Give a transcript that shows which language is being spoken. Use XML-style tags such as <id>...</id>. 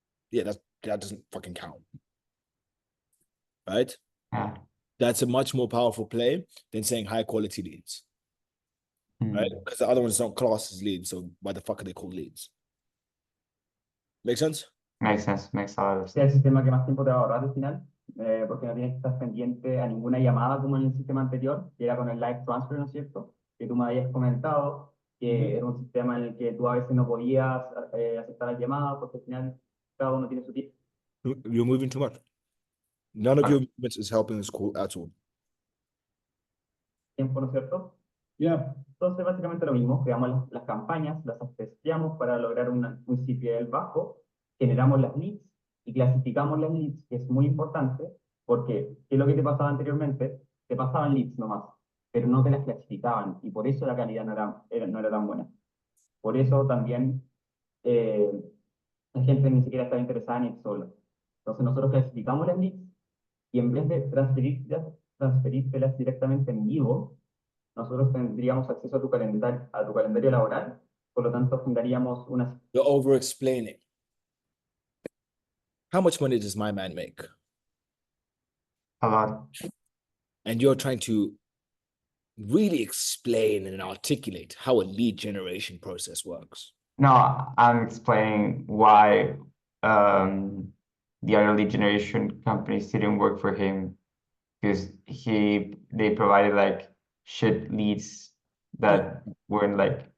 <en>Yeah, that doesn't fucking count. Right? Yeah. That's a much more powerful play than saying high quality leads. Right? Because the other ones don't class as leads, so why the fuck are they called leads? Make sense? Makes sense, makes a lot of sense.</en> <es>Es el sistema que más tiempo te va a ahorrar al final, porque no tienes que estar pendiente a ninguna llamada como en el sistema anterior, que era con el live transfer, ¿no es cierto? Que tú me habías comentado que era un sistema en el que tú a veces no podías aceptar las llamadas porque al final cada uno tiene su tiempo.</es> <en>You're moving too much. None of your movements is helping this call at all.</en> <es>Tiempo, ¿no es cierto? Ya. Entonces, básicamente lo mismo, creamos las campañas, las testeamos para lograr un CPL bajo, generamos las leads y clasificamos las leads, que es muy importante, porque ¿qué es lo que te pasaba anteriormente? Te pasaban leads nomás, pero no te las clasificaban, y por eso la calidad no era tan buena. Por eso también la gente ni siquiera estaba interesada en ir solo. Entonces nosotros clasificamos las leads, y en vez de transferírselas directamente en vivo, nosotros tendríamos acceso a tu calendario laboral, por lo tanto agendaríamos una...</es> <en>You're over explaining. How much money does my man make? A lot. And you're trying to really explain and articulate how a lead generation process works. No, I'm explaining why the other lead generation companies didn't work for him, because they provided like shit leads that weren't like...</en>